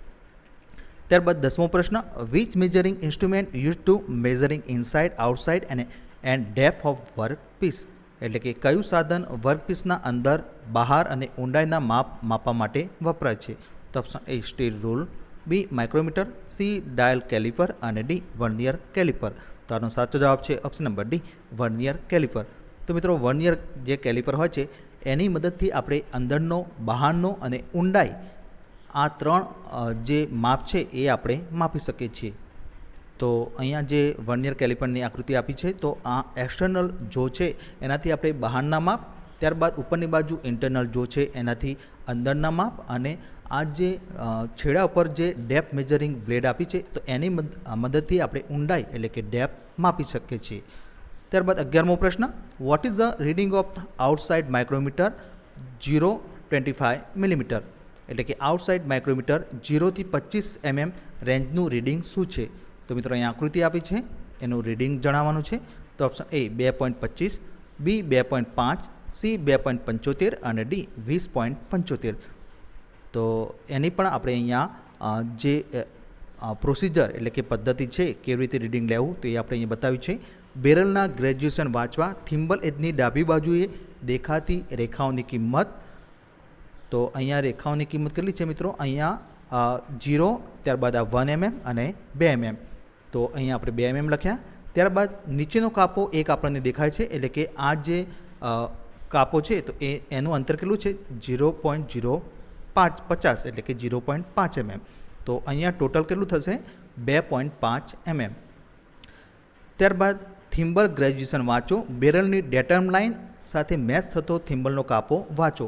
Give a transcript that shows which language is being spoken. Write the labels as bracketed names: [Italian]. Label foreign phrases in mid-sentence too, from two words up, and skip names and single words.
[Gujarati] ત્યારબાદ દસમો પ્રશ્ન, [English] which measuring instrument use to measuring inside outside and depth of work piece, [Gujarati] એટલે કે કયું સાધન વર્કપીસના અંદર બહાર અને ઊંડાઈના માપ માપવા માટે વપરાય છે? તો ઓપ્શન એ [English] સ્ટીલ રૂલ, [Gujarati] બી માઇક્રોમીટર, સી [English] ડાયલ કેલિપર [Gujarati] અને ડી [English] વર્નિયર કેલિપર. [Gujarati] તો તો આનો સાચો જવાબ હૈ [English] option number D vernier caliper. [Gujarati] તો મિત્રો વર્નિયર જે કેલિપર હોય છે એની મદદથી આપણે અંદરનો બહારનો અને ઊંડાઈ આ ત્રણ જે માપ છે એ આપણે માપી શકીએ છીએ। તો અહીંયા જે વર્નિયર કેલિપરની આકૃતિ આપી છે તો આ એક્સટર્નલ જો છે એનાથી આપણે બહારના માપ, ત્યારબાદ ઉપરની બાજુ ઇન્ટરનલ જો છે એનાથી અંદરના માપ અને આ જે છેડા પર જે [English] depth measuring blade [Gujarati] આપી છે તો એની મદદથી આપણે ઊંડાઈ એટલે કે ડેપ્થ માપી શકીએ છીએ। ત્યારબાદ 11મો પ્રશ્ન, [English] what is the reading of the outside micrometer 0.25 millimeter [Gujarati] એટલે કે [English] outside micrometer [Gujarati] 0 થી 25 mm રેન્જનું રીડિંગ શું છે। તો મિત્રો અહીં આકૃતિ આપી છે એનું રીડિંગ જણાવવાનું છે। તો ઑપ્શન એ 2.25, બી 2.5, સી 2.75 અને ડી 20.75। તો એની પણ આપણે અહીંયા જે પ્રોસિજર એટલે કે પદ્ધતિ છે કેવી રીતે રીડિંગ લેવું તો એ આપણે અહીં બતાવ્યું છે। બેરલના ગ્રેજ્યુએશન વાંચવા થિમ્બલ એજની ડાબી બાજુએ દેખાતી રેખાઓની કિંમત। તો અહીંયા રેખાઓની કિંમત કેટલી છે મિત્રો, અહીંયા 0, ત્યારબાદ આ 1 mm અને 2 mm। તો અહીંયા આપણે 2 mm લખ્યા। ત્યારબાદ નીચેનો કાપો એક આપણને દેખાય છે એટલે કે આ જે કાપો છે તો એનું અંતર કેટલું છે 0.05 એટલે કે 0.5 mm। તો અહીંયા ટોટલ કેટલું થશે 2.5 mm। ત્યારબાદ થિમ્બલ ગ્રેજ્યુએશન વાંચો, બેરલની [English] datum line [Gujarati] સાથે મૅચ થતો થિમ્બલનો કાપો વાંચો।